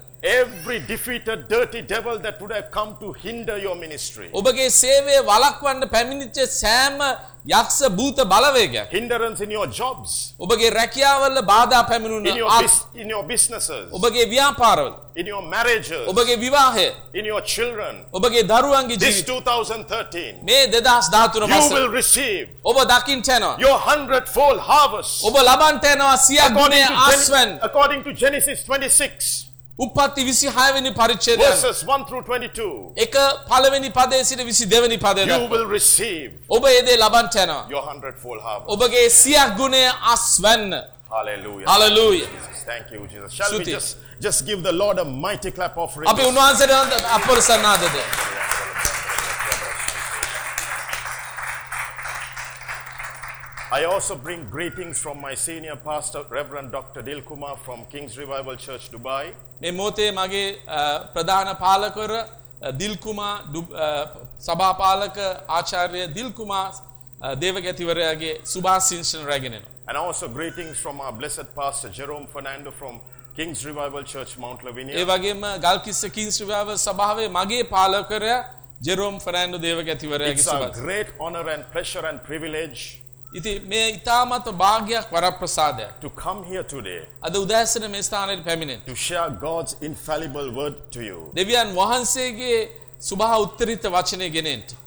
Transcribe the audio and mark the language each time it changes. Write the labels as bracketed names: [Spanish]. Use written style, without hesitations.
[English] every defeated dirty devil that would have come to hinder your ministry [Sinhala] ඔබගේ සේවය වළක්වන්න පැමිණිච්ච සෑම යක්ෂ භූත බලවේගයක් [English] hindrance in your jobs [Sinhala] ඔබගේ රැකියාවල බාධා පැමිණුණ [English] in your businesses [Sinhala] ඔබගේ ව්‍යාපාරවල [English] in your marriages [Sinhala] ඔබගේ විවාහය [English] in your children [Sinhala] ඔබගේ දරුවන්ගේ ජීවිත [English] this 2013 [Sinhala] මේ 2013 වසර [English] you will receive [Sinhala] ඔබ දකින්න යනවා [English] your 100-fold harvest [Sinhala] ඔබ ලබන්න යනවා සියක් ගුණේ ආස්වැන් [English] according to Genesis 26 [Sinhala] උපපති 26 වෙනි පරිච්ඡේදය [English] verses 1 through 22 [Sinhala] එක පළවෙනි පදයේ සිට 22 වෙනි පදය දක්වා [English] you will receive [Sinhala] ඔබ 얘දී ලබන්න යනවා [English] your 100-fold harvest [Sinhala] ඔබගේ සියක් ගුණය අස්වැන්න [English] hallelujah hallelujah thank you Jesus shall Suti. We just give the lord a mighty clap offering [Sinhala] අපි උන්වහන්සේට අපරසනාද දෙ [English] I also bring greetings from my senior pastor Reverend Dr. Dil Kumar from Kings Revival Church Dubai. [Sinhala] මේ මොහොතේ මගේ ප්‍රධාන පාලකවර Dil Kumar සභාපාලක ආචාර්ය Dil Kumar දේවගැතිවරයාගේ සුභාශිංසන රැගෙනෙනු. [English] And also greetings from our blessed pastor Jerome Fernando from Kings Revival Church Mount Lavinia. [Sinhala] ඒ වගේම Galkissa Kings Revival සභාවේ මගේ පාලකවරයා Jerome Fernando දේවගැතිවරයාගේ සුභාශිංසන. [English] It's a great honor and pleasure and privilege. [Sinhala] ඉතින් මේ ඉතාමත් වාග්යක් වරප්‍රසාදයක් [English] to come here today [Sinhala] අද උදෑසන මේ ස්ථානයේ පැමිණෙන [English] to share God's infallible word to you [Sinhala] දෙවියන් වහන්සේගේ සුභා උත්තරිත වචනය ගෙනෙන්න